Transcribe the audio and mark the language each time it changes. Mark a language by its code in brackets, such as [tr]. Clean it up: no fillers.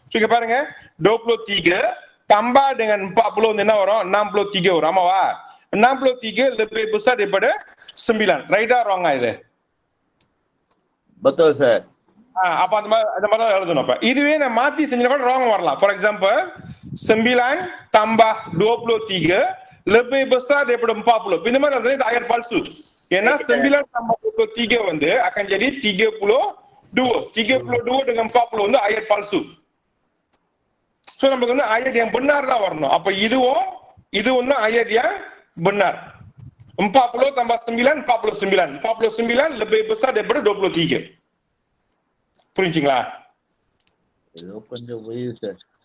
[ta] இங்க பாருங்க 23 tambah dengan 40 வந்து என்ன வரும்? 63 வரும். ஆமாவா? [ms] 63 lebih besar daripada 9. [ta] ரைட்டா ராங்கா இது? [ms] betul சார். [ta] அப்ப அந்த மாதிரி தான் எழுதணும். அப்ப இதுவே நான் மாத்தி செஞ்சா கூட ராங் வரலாம். [ms] ஃபார் எக்ஸாம்பிள் 9 tambah 23 lebih besar daripada 40. [ta] இந்த மாதிரி வந்து [ms] ayat palsu. [ta] ஏன்னா [ms] 9 tambah 23 வந்து akan jadi 32. 32 dengan 40 வந்து ayat palsu. [ta] சோ நமக்கு வந்து [ms] ayat yang benar [ta] தான் வரணும். அப்ப இதுவும் தான் ayat yang benar. [ms] 40 tambah 9 49. 49 lebih besar daripada 23. [ta] புரிஞ்சுங்களா? ஏதோ கொஞ்சம் புரியுது சார்.